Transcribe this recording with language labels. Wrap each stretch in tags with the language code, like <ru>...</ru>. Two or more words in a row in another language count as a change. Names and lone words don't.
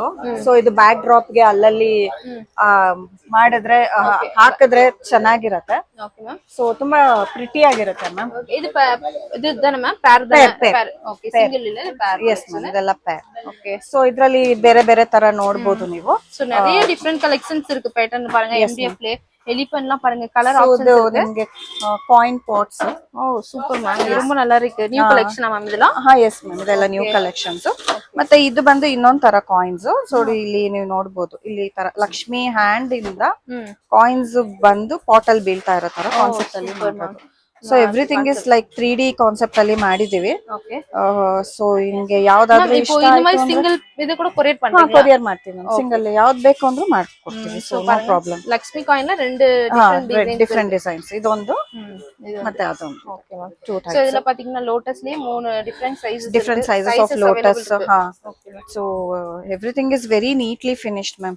<kn>ಸೊ ಇದು</kn> <en>back drop</en> <kn>ಗೆ ಅಲ್ಲಲ್ಲಿ ಮಾಡಿದ್ರೆ ಹಾಕಿದ್ರೆ ಚೆನ್ನಾಗಿರತ್ತೆ.</kn> <en>Okay ma'am.</en> <kn>ಸೊ ತುಂಬಾ ಪ್ರಿಟಿ ಆಗಿರುತ್ತೆ ಮ್ಯಾಮ್. ಇದು ಇದು ತಾನೆ ಮ್ಯಾಮ್? ಪ್ಯಾರ್.</kn> <en>okay single</en> <kn>ಇಲ್ಲ ಪ್ಯಾರ್.</kn> <en>Yes ma'am,</en> <kn>ಇದೆಲ್ಲ ಪ್ಯಾರ್. ಓಕೆ ಸೊ ಇದ್ರಲ್ಲಿ ಬೇರೆ ಬೇರೆ ತರ ನೋಡ್ಬೋದು ನೀವು.</kn> <ta>ಸೊ நிறைய</ta> <en>different collections</en> <ta>இருக்கு. பேட்டர்ன் பாருங்க. MDF ல எலிஃபன்ட்லாம் பாருங்க.</ta> <en>colour options</en> <ta>இருக்கு.</ta> <kn>ನಿಮಗೆ</kn> <en>coin pots.</en> <ta>ஓ</ta> <en>super ma'am.</en> <ta>இது ரொம்ப நல்லா இருக்கு. நியூ கலெக்ஷனா மேம் இதெல்லாம்?</ta> <en>Yes ma'am,</en> <kn>ಇದೆಲ್ಲ</kn> <en>new collections.</en> <kn>ಮತ್ತೆ ಇದು ಬಂದು ಇನ್ನೊಂದ್ ತರ ಕಾಯಿನ್ಸ್. ಸೊ ಇಲ್ಲಿ ನೀವು ನೋಡ್ಬೋದು, ಇಲ್ಲಿ ಈ ತರ ಲಕ್ಷ್ಮಿ ಹ್ಯಾಂಡ್ ಇಂದ ಕಾಯಿನ್ಸ್ ಬಂದು ಪಾಟಲ್ ಬೀಳ್ತಾ ಇರೋ ತರ ಕಾನ್ಸೆಪ್ಟ್ ಅಲ್ಲಿ ಮಾಡೋದು.</kn> <en>So everything is like 3D concept</en> <kn>ಅಲ್ಲಿ ಮಾಡಿದೀವಿ. ಓಕೆ ಸೊ ನಿಮ್ಗೆ ಯಾವ್ದಾದ್ರು ಇಷ್ಟ</kn> <ta>இந்த மாதிரி சிங்கிள் இது கூட கொரியர் பண்றீங்க?</ta> <kn>ಕೊರಿಯರ್ ಮಾಡ್ತೀವಿ ಮ್ಯಾಮ್. ಸಿಂಗಲ್ ಯಾವ್ದು ಬೇಕು ಅಂದ್ರೂ ಮಾಡ್ಕೊಡ್ತೀವಿ.</kn> <en>So no problem.</en> <kn>ಲಕ್ಷ್ಮಿ ಕಾಯಿನ್ ரெண்டு</kn> <en>different designs.</en> <kn>ಇದೊಂದು ಮತ್ತೆ ಅದೊಂದು.</kn> <en>Okay ma'am.</en> <kn>ಸೊ ಇದೆಲ್ಲ ಪಾತೀங்கன்னா ಲೋಟಸ್ಲಿ 3</kn> <en>different sizes of lotus. So everything is very neatly finished ma'am.</en>